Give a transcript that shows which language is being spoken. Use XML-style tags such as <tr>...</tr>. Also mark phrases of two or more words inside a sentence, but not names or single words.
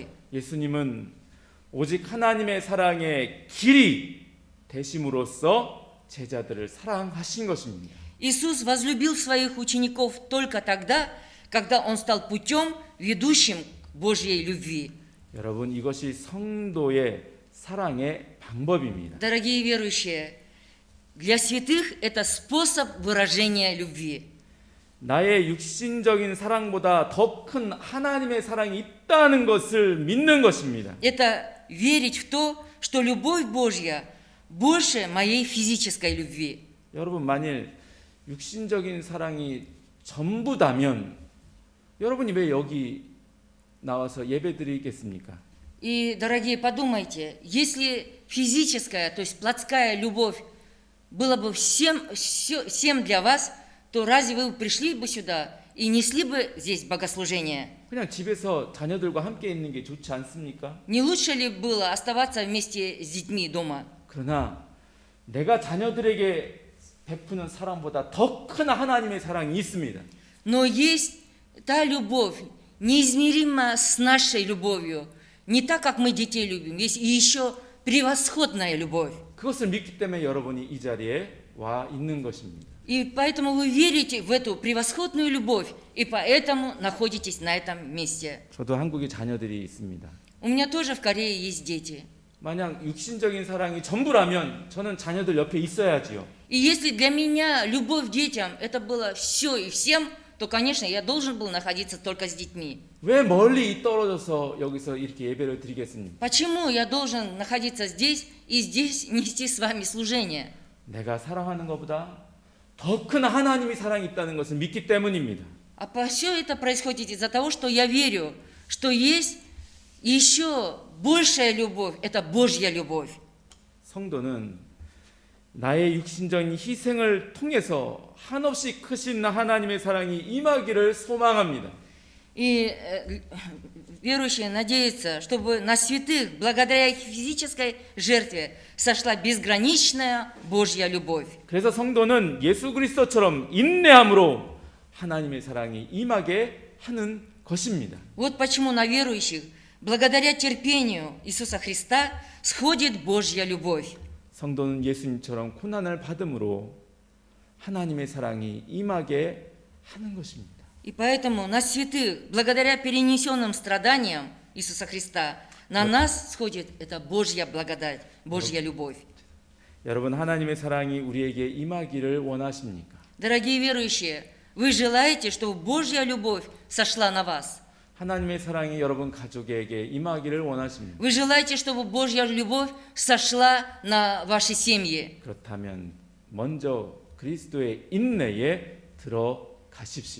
<ko>예수님은 오직 하나님의 사랑의 길이 되심으로써 제자들을 사랑하신 것입니다.</ko> <ru>Иисус возлюбил своих учеников только тогда, когда Он стал путем, ведущим к Божьей любви.</ru> <ko>여러분, 이것이 성도의 사랑의 방법입니다.</ko> <ru>Дорогие верующие, для святых это способ выражения любви.</ru> <ko>나의 육신적인 사랑보다 더 큰 하나님의 사랑이 있다는 것을 믿는 것입니다.</ko> <ru>Это верить в то, что любовь Божья больше моей физической любви.</ru> <ko>여러분, 만일 육신적인 사랑이 전부다면 여러분이 왜 여기 나와서 예배드리겠습니까?</ko> <ru>И, дорогие, подумайте, если физическая, то есть плотская любовь была бы всем для вас, то разве вы пришли бы сюда и несли бы здесь богослужение?</ru> <ko>그냥 집에서 자녀들과 함께 있는 게 좋지 않습니까?</ko> <ru>Не лучше ли было оставаться вместе с детьми дома?</ru> <ko>그러나 내가 자녀들에게 베푸는 사랑보다 더 큰 하나님의 사랑이 있습니다.</ko> <ru>Но есть та любовь, неизмеримо с нашей любовью, не так, как мы детей любим, есть и еще превосходная любовь.</ru> <ko>그것을 믿기 때문에 여러분이 이 자리에 와 있는 것입니다.</ko> <ru>И поэтому вы верите в эту превосходную любовь, и поэтому находитесь на этом месте.</ru> <ko>저도 한국에 자녀들이 있습니다.</ko> <ru>У меня тоже в Корее есть дети.</ru> <ko>만약 육신적인 사랑이 전부라면 저는 자녀들 옆에 있어야지요.</ko> <ru>И если для меня любовь к детям это было все и всем, то, конечно, я должен был находиться только с детьми.</ru> <ko>왜 멀리 떨어져서 여기서 이렇게 예배를 드리겠습니까?</ko> <ru>Почему я должен находиться здесь и здесь нести с вами служение?</ru> <ko>내가 사랑하는 것보다 더 큰 하나님의 사랑이 있다는 것을 믿기 때문입니다.</ko> <ru>А все это происходит из-за того, что я верю, что есть еще большая любовь, это Божья любовь.</ru> <ko>성도는 나의 육신적인 희생을 통해서 한없이 크신 하나님의 사랑이 임하기를 소망합니다.</ko> <ru>И верующие надеются, чтобы на святых, благодаря их физической жертве, сошла безграничная Божья любовь.</ru> <ko>그래서 성도는 예수 그리스도처럼 인내함으로 하나님의 사랑이 임하게 하는 것입니다.</ko> <ru>Вот почему на верующих, благодаря терпению Иисуса Христа, сходит Божья любовь.</ru> <ko>성도는 예수님처럼 고난을 받음으로 하나님의 사랑이 임하게 하는 것입니다.</ko> <ru>И поэтому на святых, благодаря перенесенным страданиям Иисуса Христа, на нас сходит эта Божья благодать, Божья любовь.</ru> <ko>여러분, 하나님의 사랑이 우리에게 임하기를 원하십니까?</ko> <ru>Дорогие верующие, вы желаете, чтобы Божья любовь сошла на вас?</ru> <ko>하나님의 사랑이 여러분 가족에게 임하기를 원하십니다.</ko> <ru>Вы желаете, чтобы Божья любовь сошла на ваши семьи?</ru> <ko>그렇다면 먼저 그리스도의 인내에 들어가십시오.</ko>